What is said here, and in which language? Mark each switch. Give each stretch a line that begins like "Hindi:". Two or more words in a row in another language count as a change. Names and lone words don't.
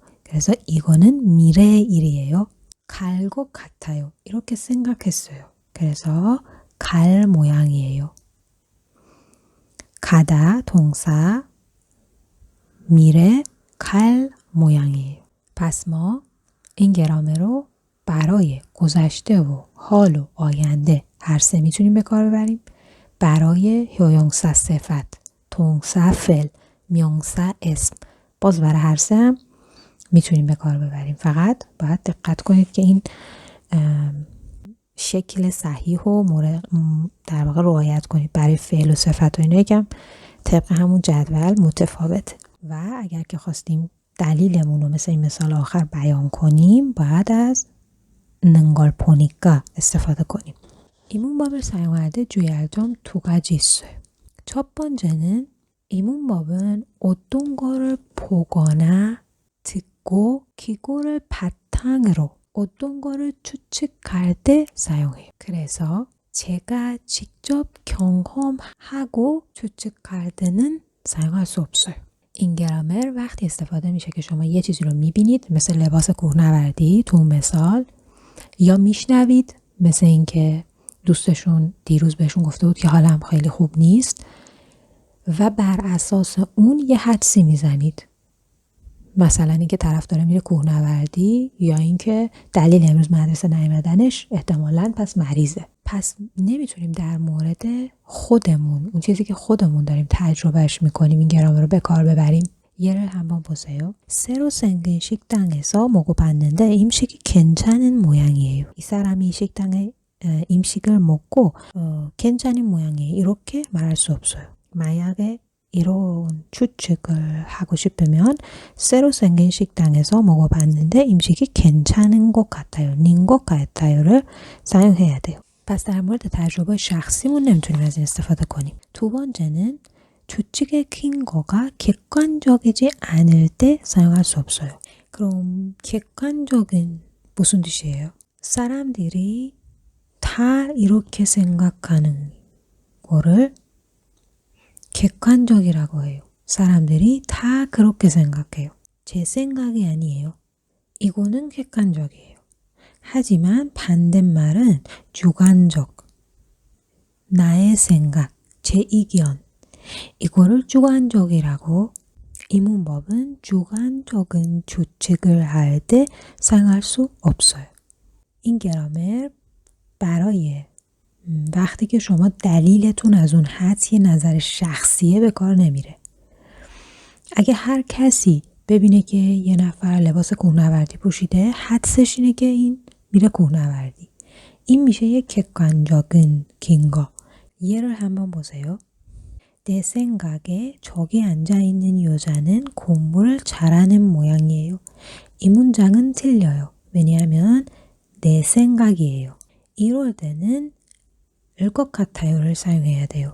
Korean: 그래서 이거는 미래의 일이에요. 갈 것 같아요. 이렇게 생각했어요. 그래서 갈 모양이에요. 가다 동사, 미래 갈 모양이에요.
Persian: پس ما این گرامر رو برای گذشته و حال و آینده هر سه میتونیم به کار ببریم. برای 형용사 صفت، 동사 فعل، 명사 اسم باز برای هر سه هم میتونیم به کار ببریم. فقط باید دقت کنید که این شکل صحیح و در واقع رعایت کنید. برای فعل و صفت و اینا یکم طبق همون جدول متفاوته. و اگر که خواستیم دلیلمون رو مثل این مثال آخر بیان کنیم باید از
Korean: 능걸 보니까
Persian: استفاده کنیم.
Korean: 이 문법을 사용할 때 주의할 점 두 가지 있어요. 첫 번째는 이 문법은 어떤 거를 보거나 듣고 그거를 바탕으로 어떤 거를 추측할 때 사용해요. 그래서 제가 직접 경험하고 추측할 때는 사용할 수 없어요.
Persian: این گرامر وقتی استفاده میشه که شما یه چیزی رو میبینید مثل لباس کوهنوردی تو مثال، یا میشنوید مثل این که دوستشون دیروز بهشون گفته بود که حالم خیلی خوب نیست و بر اساس اون یه حدسی میزنید. مثلا اینکه طرف داره میره کوهنوردی یا اینکه دلیل امروز مدرسه نیامدنش احتمالاً پس مریضه. پس نمیتونیم در مورد خودمون، اون چیزی که خودمون داریم تجربهش میکنیم این گرامر رو به کار ببریم.
Korean: 예를 한번 보세요. 새로 생긴 식당에서 먹어봤는데 음식이 괜찮은 모양이에요. 이 사람이 이 식당에 음식을 먹고 괜찮은 모양이에요. 이렇게 말할 수 없어요. 만약에 이런 추측을 하고 싶으면 새로 생긴 식당에서 먹어봤는데 음식이 괜찮은 것 같아요. 닌 것 같아요를 사용해야 돼요.
Persian: پس در مورد تجربه شخصیمون نمیتونیم از این استفاده کنیم.
Korean: 두 번째는 조직의 근거가 객관적이지 않을 때 사용할 수 없어요. 그럼 객관적인 무슨 뜻이에요? 사람들이 다 이렇게 생각하는 거를 객관적이라고 해요. 사람들이 다 그렇게 생각해요. 제 생각이 아니에요. 이거는 객관적이에요. 하지만 반대말은 주관적, 나의 생각, 제 의견, 이거를 주관적이라고. 이 문법은 주관적인 추측을 할 때 사용할 수 없어요.
Persian: این گرامر برای وقتی که شما دلیلتون از اون حدس یه نظر شخصیه به کار نمیره. اگه هر کسی ببینه که یه نفر لباس کوهنوردی پوشیده حدسش اینه که این میره کوهنوردی. این میشه یه
Korean: 객관적인 근거. 예를 한번 보세요. 내 생각에 저기 앉아있는 여자는 공부를 잘하는 모양이에요. 이 문장은 틀려요. 왜냐하면 내 생각이에요. 이럴 때는 을 것 같아요를 사용해야 돼요.